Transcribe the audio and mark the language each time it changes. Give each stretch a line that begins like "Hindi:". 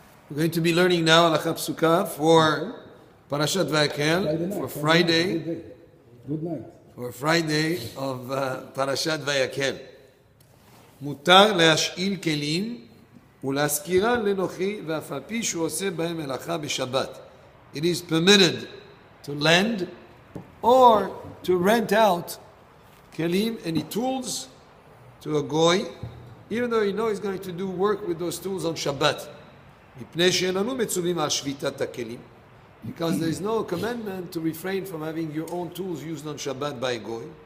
English: We're going to be learning now Halakha Psuka for Parashat Vayakhel for Friday. Good night. For Friday of Parashat Vayakhel.
Hebrew: מותר להשאיל כלים ולהזכירן לנוחי ואף על פי שהוא עושה בהם מלאכה בשבת.
English: It is permitted to lend or to rent out kelim, any tools, to a goy, even though you know he's going to do work with those tools on Shabbat.
Hebrew: מפני שאיננו מצווים על שביתת הכלים,
English: because there is no commandment to refrain from having your own tools used on Shabbat by a goy.